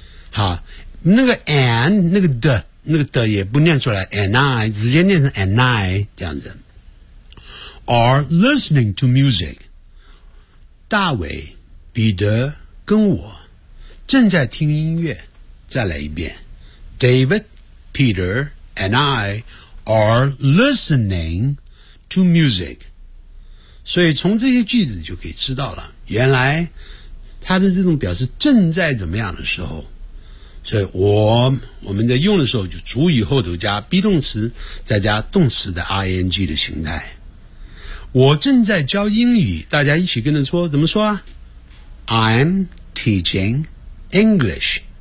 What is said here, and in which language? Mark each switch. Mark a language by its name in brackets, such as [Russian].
[Chinese] 好，那个 and 那个的那个的也不念出来 ， and I 直接念成 and I 这样子。 [English] Are listening to music。 [Chinese] 大伟、彼得跟我正在听音乐。 [English] 再来一遍，David, Peter and I are listening to music。 [Chinese] 所以从这些句子就可以知道了，原来他的这种表示正在怎么样的时候，所以我们在用的时候就主语后头加 be 动词，再加动词的 ing 的形态。我正在教英语，大家一起跟着说，怎么说啊 ？ I'm teaching English。